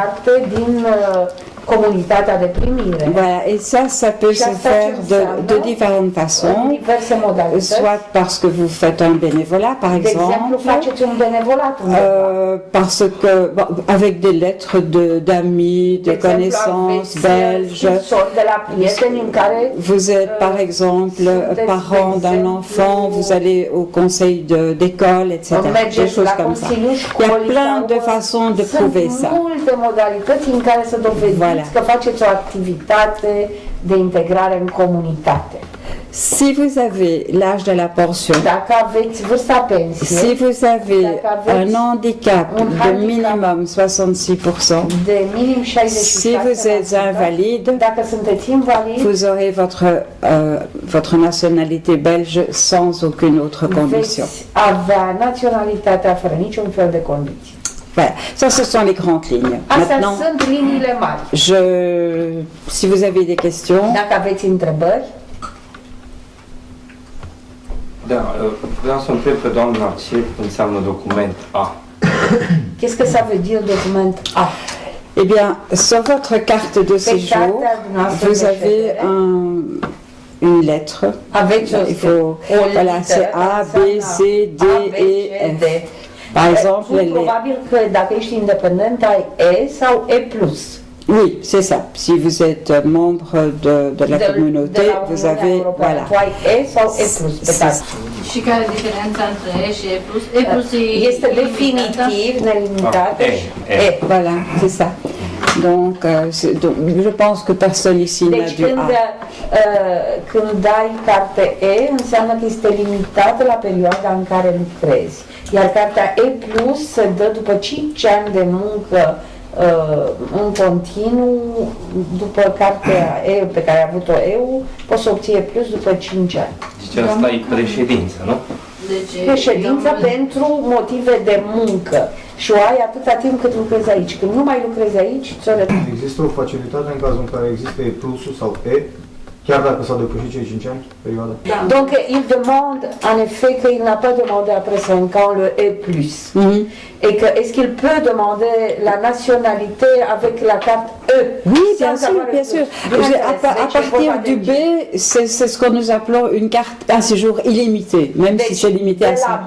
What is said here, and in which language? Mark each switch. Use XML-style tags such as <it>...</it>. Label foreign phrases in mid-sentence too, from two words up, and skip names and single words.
<fr>Voilà, et ça peut se faire de différentes façons, soit parce que vous faites un bénévolat, par exemple, parce que, avec des lettres d'amis, de connaissances belges, vous êtes, par exemple, parent d'un enfant, vous allez au conseil d'école, etc., des choses comme ça. Il y a plein de façons de prouver ça. Voilà.</fr> <ro>Că faceți o activitate de integrare în comunitate.</ro> <fr>si vous avez l'âge de la pension, si vous avez un handicap de minimum 66%, si vous êtes invalide, vous aurez votre nationalité belge sans aucune autre condition. Voilà, ça ce sont les grandes lignes. Maintenant, si vous avez des questions.</fr> <ro>Da, vreau să întreb pe doamna ce înseamnă document A.</ro> <fr>Qu'est-ce que ça veut dire document A? Eh bien, sur votre carte de séjour, vous avez une lettre. Il faut, voilà, c'est A, B, C, D, E, F. Par exemple,</fr> <ro>probabil că dacă ești independent ai E sau E+.</ro> <fr>Oui, c'est ça. Si vous êtes membre de la communauté, vous avez, voilà.</fr> <ro>Și care e diferența între E și E+? E+ este definitiv, nelimitat.</ro> <fr>Voilà, c'est ça. Donc, je pense que personne ici n'a du A.</fr> <ro>Când dai carte E, înseamnă că este limitată la perioada în care lucrezi. Iar cartea E+ se dă după 5 ani de muncă în continuu, după cartea E pe care a avut-o EU, poți să obții E+ după 5 ani. Deci asta e președință, nu? Președință pentru motive de muncă. Și o ai atâta timp cât lucrezi aici. Când nu mai lucrezi aici, ți-o retragi. Există o facilitate în cazul în care există E+ sau E, chiar dacă s-au depășit cei 5 ani, perioada?</ro> <fr>Donc, il demande en effet qu'il n'a pas demandé après 5 ans le E+. Et que, est-ce qu'il peut demander la nationalité avec la carte E? Oui, bien sûr, bien sûr. À partir du B, c'est ce que nous appelons une carte, un séjour illimité, même si c'est limité à 5 ans.</fr>